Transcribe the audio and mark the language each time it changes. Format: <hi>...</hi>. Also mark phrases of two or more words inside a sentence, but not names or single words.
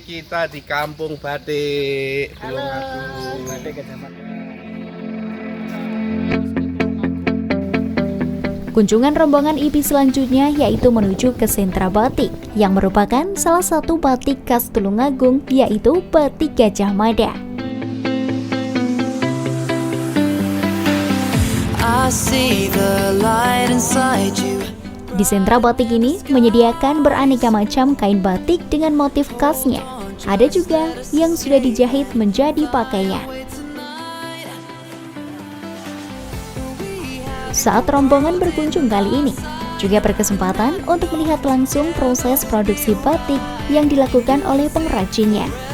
<id>Kita di Kampung Batik, Tulungagung. Kunjungan rombongan IP selanjutnya yaitu menuju ke sentra batik yang merupakan salah satu batik khas Tulungagung, yaitu Batik Gajah Mada.</id> <en>I see the light inside you.</en> <id>Di sentra batik ini menyediakan beraneka macam kain batik dengan motif khasnya. Ada juga yang sudah dijahit menjadi pakaian. Saat rombongan berkunjung kali ini, juga berkesempatan untuk melihat langsung proses produksi batik yang dilakukan oleh pengrajinnya.</id>